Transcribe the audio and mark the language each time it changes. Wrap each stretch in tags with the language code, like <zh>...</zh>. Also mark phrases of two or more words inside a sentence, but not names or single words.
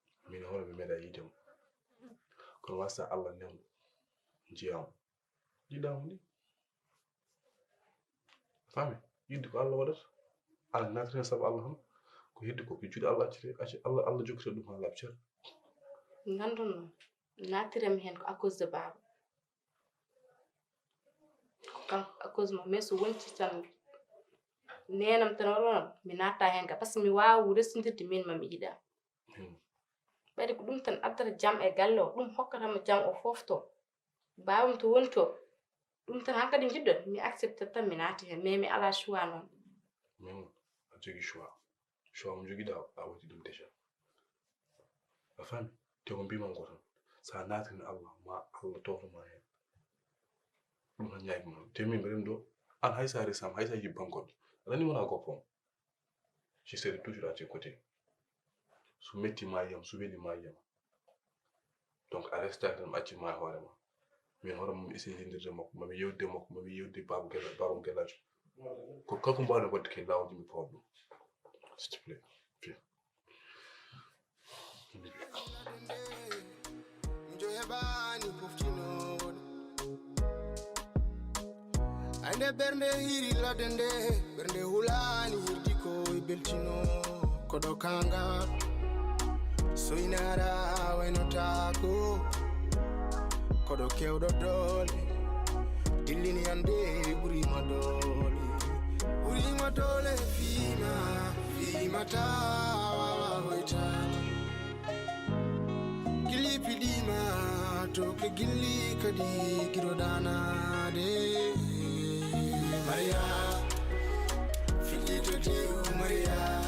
<ff>Min hoore mi meeɗa yiide mo. Kono wasa Allah nem jiyam. Yiɗamo ni. Fami? Yidde ko Allah waɗata. Ala natiri hen sabu Allah tan. Ko yidde ko, ko juuɗe Allah accete, acce-, Allah, Allah jokkita ɗum ha laaɓi cer. Nganduno, natirami hen ko</ff> <fr>à cause de</fr> <ff>Baba. Ko kanko</ff> <fr>à cause</fr> <ff>mo, mais so wonti tan nenam tan waɗa mi natta hen ka,</ff> <fr>par ce que</fr> <ff>mi wawa restindirde min ma mi yiɗa. Hmm. Ɓayde ko ɗum tan addata jam e galle o, ɗum hokkatamo jam o fofto. Babam to woni to, ɗum tan hankkadi jiɗɗo, mi accepte tan mi naati hen, mais mi ala choix noon. Min, a jogi choix. Choix mo jogiɗa, a waɗi ɗum déjà. A fami? Te ko mbimam ko tan. Sa natini Allah, ma Allah tofnoma hen. Ɗum tan ñaagima. Te min mbiɗen ɗo, an hay sa resama, hay sa yibban goɗɗo. Aɗa andi wona goppo on.</ff> <fr>Je serai toujours à tes côtés.</fr> <ff>So metti ma yiyam, so weli ma yiyam. Donc a resta tan, acci ma hoore ma. Min hoore mum essaye yindirde makko, mami yewde makko, mami yewde Babou Gela-, Babou Gelajo. Ko kanko mbawɗo wadde ke lawol mi fawa ɗum.</ff> <fr>S'il te plaît, viens.</fr> <ff>Njo heɓani poftinoɗo. Ande ɓernde hiri ladde nde, ɓernde hulani hirdi ko e beltino. Koɗo kanga, so inara waynotako. Koɗo kewɗo dole, dillini ande ɓurima dole. Ɓurima dole fima, fima ta wawa hoytade. Gilli piɗima, to ke gilli kadi giɗo danade. Maria, fillito diu Maria.</ff>